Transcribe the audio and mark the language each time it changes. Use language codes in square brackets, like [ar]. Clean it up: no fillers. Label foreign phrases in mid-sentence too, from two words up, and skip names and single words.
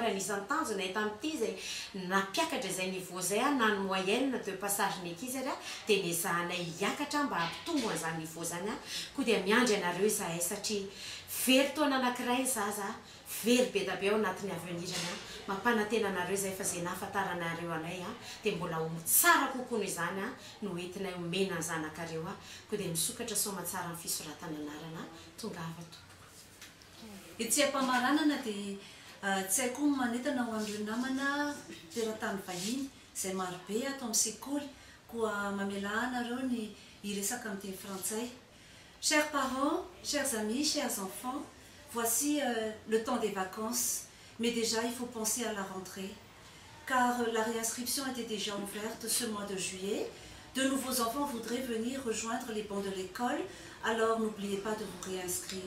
[mg] ary anisan'ny tanjona eto amin'ity izay nampiakatra izay niveau zay a na ny [fr] moyenne de passage [mg] ny ankizy ary a dia nizahanay hiakatra mba hampitombo an'izany niveau zany a koa dia miandry anareo izahay satria very taona anankiray zaza very be dabe ao anatin'ny avenirana mampanantena anareo izay fa izay nahafantaranareo anay a dia mbola ho tsara kokoa noho izany a no entinay omena ny zanakareo a koa dia misokatra somatsara ny fisoratany anarana tonga ava tompoko etsy ampamaranana dia tsy haiko manentana ho an'ireo namana teratany vahiny izay marobe atao amin'ny sekoly koa mamela anareo ny iresaka amin'ny teny frantsay. [fr] Chers parents, chers amis, chers enfants, voici le temps des vacances, mais déjà il faut penser à la rentrée, car la réinscription était déjà ouverte ce mois de juillet. De nouveaux enfants voudraient venir rejoindre les bancs de l'école, alors n'oubliez pas de vous réinscrire.